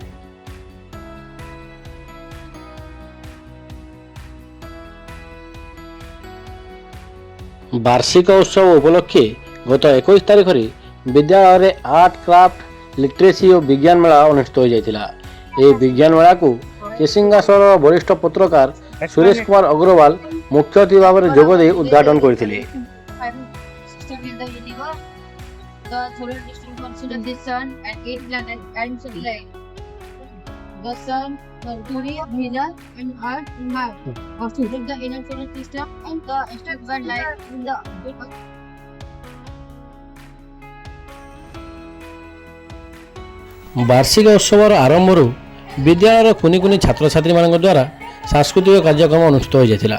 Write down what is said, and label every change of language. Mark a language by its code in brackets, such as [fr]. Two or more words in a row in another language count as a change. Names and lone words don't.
[or] ବାର୍ଷିକ ଉତ୍ସବ ଉପଲକ୍ଷେ ଗତ 21 ତାରିଖରେ ବିଦ୍ୟାଳୟରେ [en] art craft literacy [or] ଓ ବିଜ୍ଞାନ ମେଳା ଅନୁଷ୍ଠିତ ହୋଇଯାଇଥିଲା। ଏହି ବିଜ୍ଞାନ ମେଳାକୁ କେସିଙ୍ଗା ସହରର ବରିଷ୍ଠ ପତ୍ରକାର ସୁରେଶ କୁମାର ଅଗ୍ରୱାଲ ମୁଖ୍ୟ ଅତିଥି ଭାବରେ ଯୋଗ ଦେଇ ଉଦ୍ଘାଟନ କରିଥିଲେ। [en] The solar system consider the sun and 8 planets and satellite. The sun, Mercury, Venus, and Earth, and Mars. Also, the inner solar system and the extra light in the [or] ବାର୍ଷିକ ଉତ୍ସବର ଆରମ୍ଭରୁ ବିଦ୍ୟାଳୟର କୁନି କୁନି ଛାତ୍ରଛାତ୍ରୀମାନଙ୍କ ଦ୍ୱାରା ସାଂସ୍କୃତିକ କାର୍ଯ୍ୟକ୍ରମ ଅନୁଷ୍ଠିତ ହୋଇଯାଇଥିଲା।